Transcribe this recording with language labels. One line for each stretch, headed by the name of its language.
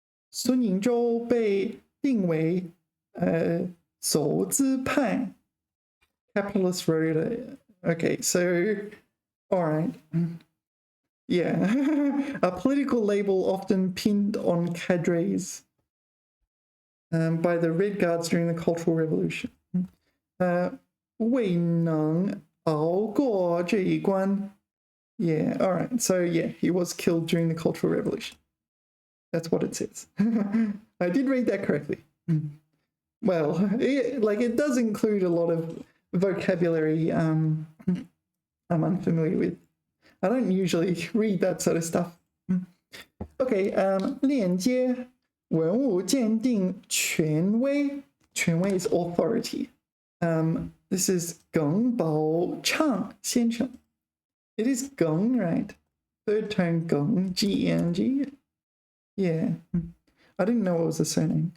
Chinese: 孙颖洲被定为走资派
English: capitalist road. Okay, so all right. Yeah. A political label often pinned on cadres by the Red Guards during the Cultural Revolution.
Chinese: 未能熬过这一关.
English: Yeah, all right. So yeah, he was killed during the Cultural Revolution. That's what it says. I did read that correctly. Well, it does include a lot of vocabulary I'm unfamiliar with. I don't usually read that sort of stuff.
Chinese: Okay, 链接文物鉴定权威.
English: 权威 is authority. This is 耿宝畅先生. It is 耿, right? Third tone 耿, G-E-N-G. Yeah, I didn't know it was a surname.